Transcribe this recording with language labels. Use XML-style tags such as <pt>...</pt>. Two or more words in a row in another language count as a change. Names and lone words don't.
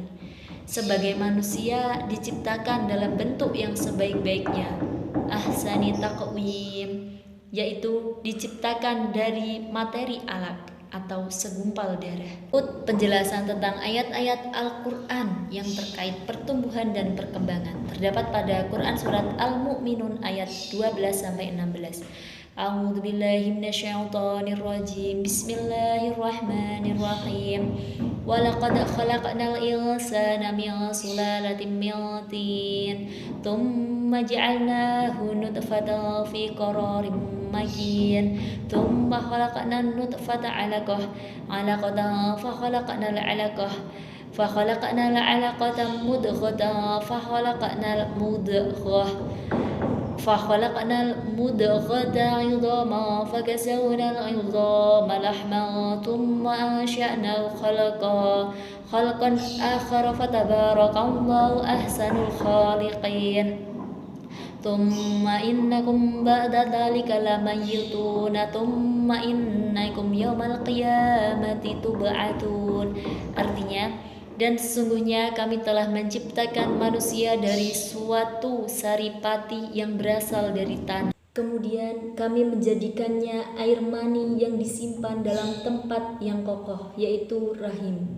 <id>Sebagai manusia diciptakan dalam bentuk yang sebaik-baiknya,</id> <ar>أحسن تقويم,</ar> <id>yaitu diciptakan dari materi alaq atau segumpal darah. Penjelasan tentang ayat-ayat Al-Quran yang terkait pertumbuhan dan perkembangan terdapat pada Quran Surat Al-Mu'minun ayat 12-16.</id> <ar>أعوذ بالله من الشيطان الرجيم. بسم الله الرحمن الرحيم. ولقد خلقنا الإنسان من سلالة من طين، ثم جعلناه نطفة في قرار مكين، ثم خلقنا النطفة علقة، علقة فخلقنا العلقة، فخلقنا العلقة مضغة، فخلقنا المضغة عظاما، فكسونا العظام لحما، ثم أنشأناه خلقا آخر، فتبارك الله أحسن الخالقين. ثم إنكم بعد ذلك لميتون، ثم إنكم يوم القيامة تبعثون.</ar> <id>Artinya, dan sesungguhnya kami telah menciptakan manusia dari suatu saripati yang berasal dari tanah. Kemudian kami menjadikannya air mani yang disimpan dalam tempat yang kokoh, yaitu rahim.</id>